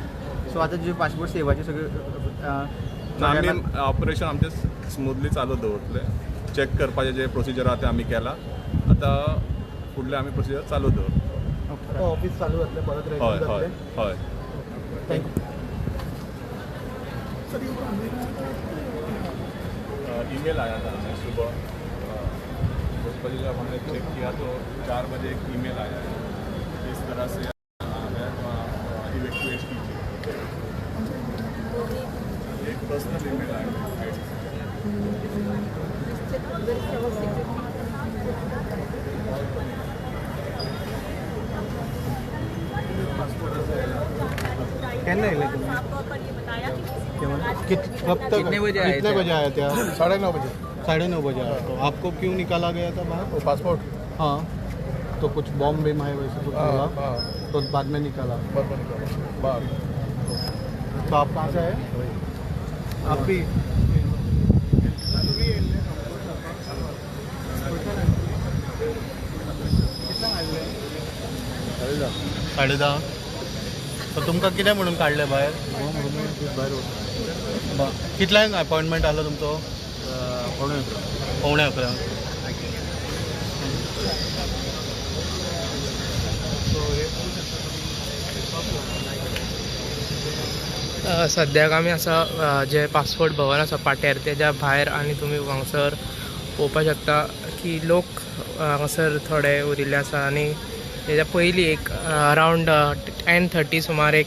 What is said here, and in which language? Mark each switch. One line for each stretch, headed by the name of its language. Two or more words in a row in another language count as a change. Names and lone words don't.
Konkani: सो आतां जे पासपोर्ट सेवाचे सगळे ना आमी ऑपरेशन आमचें स्मुथली चालू दवरतले चॅक करपाचें जे प्रोसिजर आहा तें आमी केला आतां फुडलें आमी प्रोसिजर चालू दवरतले ऑफिस चालू जातलें परत हय हय हय थँक्यू
Hindi: ईमेल आया था हमें सुबह 10 बजे जब हमने चेक किया तो 4 बजे एक ईमेल आया है इस तरह से इवैक्यूएट कीजिए एक
English: personal email
Hindi: आया है
Konkani: केन्ना येयले तुमी
Hindi: आपको पर ये बताया कि कब तक कितने बजे आए कितने थे? बजे आए थे आप 9:30 बजे. 9:30 बजे आए तो आपको क्यों निकाला गया था बाहर वो पासपोर्ट. हाँ तो कुछ बॉम्ब बिम है वैसे कुछ हाँ, हुआ हाँ. तो बाद में निकाला बाहर. तो आप कहाँ से आए आप भी
Konkani: साडे दहा तर तुमकां कितें म्हणून काडलें भायर कितल्यांक अपॉइंटमेंट आलो तुमचो पवणे 11 सद्याक आमी आसा जे पासपोर्ट भवन आसा पाट्यार तेज्या भायर आनी तुमी हांगसर पळोवपाक शकता की लोक हांगसर थोडे उरिल्ले आसा आनी तेज्या पयलीं एक अरावंड 10:30 सुमार एक